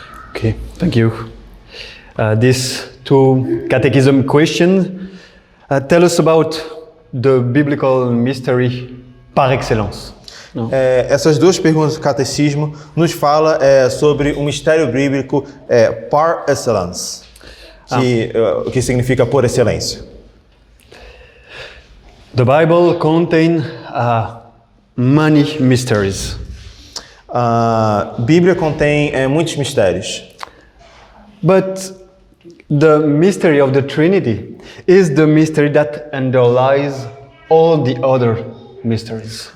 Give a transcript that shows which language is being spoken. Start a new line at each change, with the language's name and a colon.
English: Okay, thank you. These 2 catechism questions tell us about the biblical mystery par excellence. No?
Portuguese: Essas 2 perguntas do catecismo nos fala sobre o mistério bíblico par excellence, que significa por excelência.
English: The Bible contains many mysteries.
Portuguese: A Bíblia contém muitos mistérios.
English: But the mystery of the Trinity is the mystery that underlies all the other mysteries.